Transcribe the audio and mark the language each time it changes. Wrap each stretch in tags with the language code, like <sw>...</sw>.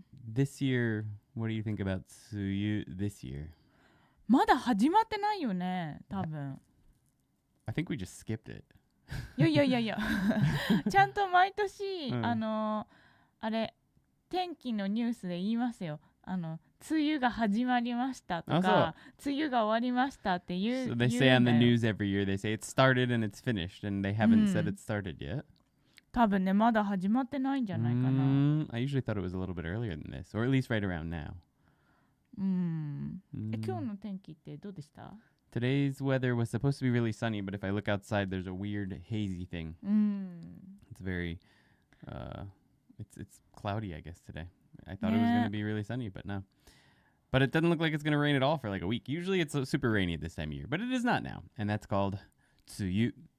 <en>This year, what do you think about 梅雨 this year?</en> <ja>まだ始まってないよね、多分。</ja> <en>I think we just skipped it.</en> <ja>いやちゃんと毎年、あれ天気のニュースで言いますよ。梅雨が始まりましたとか、梅雨が終わりましたって言う。</ja> <en>So they say on the news every year, they say it started and it's finished, and they haven't said it started yet.</en> <ja>多分ね、まだ始まってないんじゃないかな。</ja> <en>I usually thought it was a little bit earlier than this, or at least right around now.</en> <ja>今日の天気ってどうでした？</ja> <en>Today's weather was supposed to be really sunny, but if I look outside, there's a weird hazy thing. It's very, it's cloudy, I guess, today. I thought it was going to be really sunny, but no. But it doesn't look like it's going to rain at all for like a week. Usually it's super rainy at this time of year, but it is not now, and that's called 梅雨.</en>